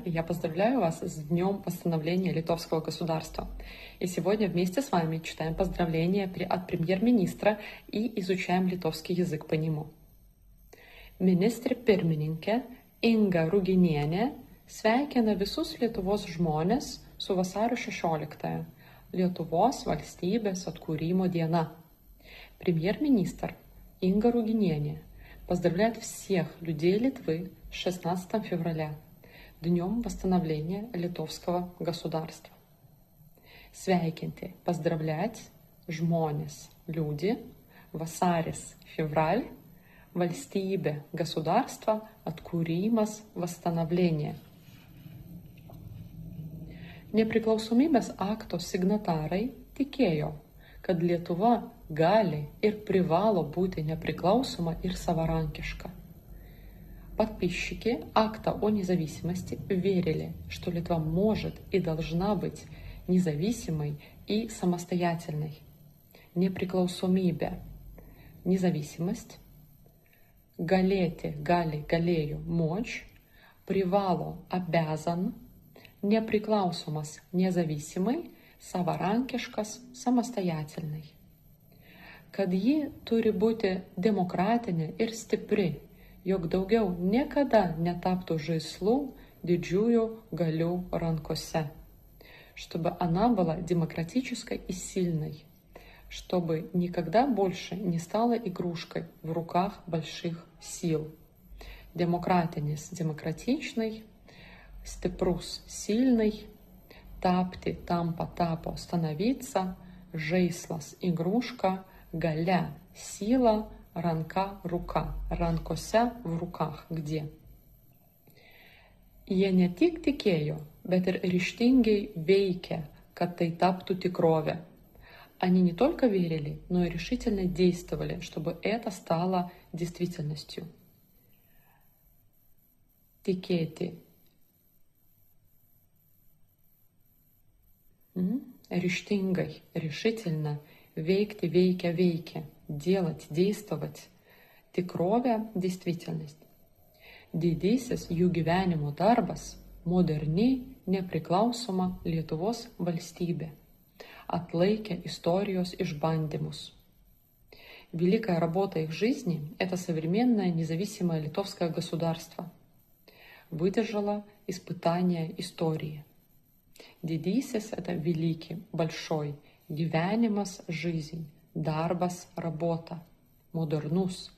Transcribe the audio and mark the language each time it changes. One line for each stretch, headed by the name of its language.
Russian: И я поздравляю вас с Днем восстановления Литовского государства. И сегодня вместе с вами читаем поздравления от премьер-министра и изучаем литовский язык по нему.
Lithuanian: Ministrė pirmininkė Inga Ruginienė sveikina visus Lietuvos žmones su vasario 16, Lietuvos valstybės atkūrimo diena.
Russian: Премьер-министр Инга Рuginienė поздравляет всех людей Литвы с 16 февраля, Днем восстановления Литовского государства.
Lithuanian: Sveikinti,
Russian: поздравлять,
Lithuanian: žmonės,
Russian: люди,
Lithuanian: vasaris,
Russian: февраль,
Lithuanian: valstybė,
Russian: государство,
Lithuanian: atkūrimas,
Russian: восстановление.
Lithuanian: Nepriklausomybės akto signatarai tikėjo, kad Lietuva gali ir privalo būti nepriklausoma ir savarankiška.
Russian: Подписчики акта о независимости верили, что Литва может и должна быть независимой и самостоятельной.
Lithuanian: Nepriklausomybė,
Russian: независимость,
Lithuanian: galėti, gali, galėjų,
Russian: мочь,
Lithuanian: privalo,
Russian: обязан,
Lithuanian: nepriklausomas,
Russian: независимый,
Lithuanian: savarankiškas,
Russian: самостоятельный.
Lithuanian: Kad ji turi būti demokratinė ir stipri, jog daugiau niekada netaptų žaislų didžiųjų galių rankose.
Russian: Чтобы она была демократической и сильной, чтобы никогда больше не стала игрушкой в руках больших сил.
Lithuanian: Demokratinis,
Russian: демократичный,
Lithuanian: stiprus,
Russian: сильный,
Lithuanian: tapti, tampa, tapo,
Russian: становиться,
Lithuanian: žaislas,
Russian: игрушка,
Lithuanian: galia,
Russian: сила, ранка, рука,
Lithuanian: rankose,
Russian: в руках, где.
Lithuanian: Jie ne tik tikėjo, bet ir ryžtingai veikė, kad tai taptų tikrovė.
Russian: Они не только верили, но и решительно действовали, чтобы это стало действительностью.
Lithuanian: Tikėti. Ryžtingai,
Russian: решительно,
Lithuanian: veikti, veikia, veikia,
Russian: делать, действовать,
Lithuanian: tikrovė,
Russian: действительность.
Lithuanian: Didysis jų gyvenimo darbas – moderni, nepriklausoma Lietuvos valstybė, atlaikė istorijos išbandymus.
Russian: Великая работа их жизни – это современное независимое литовское государство. Выдержала испытания истории.
Lithuanian: Didysis
Russian: – это великий, большой,
Lithuanian: gyvenimas,
Russian: жизнь,
Lithuanian: darbas,
Russian: работа,
Lithuanian: modernus,